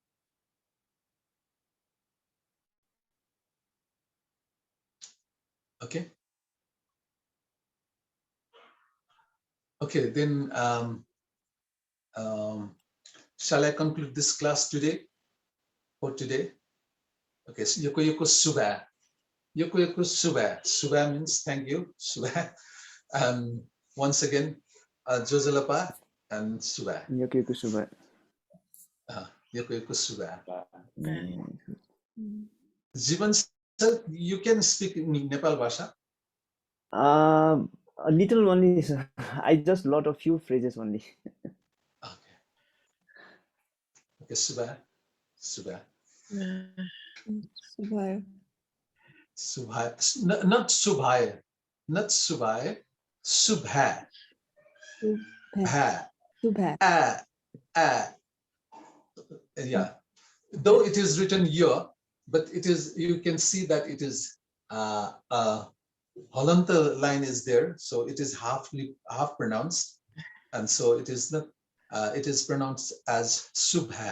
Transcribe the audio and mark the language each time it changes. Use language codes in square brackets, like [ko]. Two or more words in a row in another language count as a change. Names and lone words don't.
[en] Okay. Okay, then shall I conclude this class today? For today? Okay, so [new] yoko suba. Yoko suba. [en] Suba means thank you. Suba. Once again, Jojalapa and Suba. [new] Yoko suba. Yoko suba. [en] Jivan sir, you can speak in Nepalbhasa? A little only, sir. I just lot of few phrases only. Okay. Okay, Suba. Suba. Subhaya. Subhaya. Not Subhaya. Not Subhaya. Subha. Subha. Subha. Yeah. Though it is written here, but it is, you can see that it is Halanta line is there, so it is half pronounced, and so it is not. It is pronounced as Subha.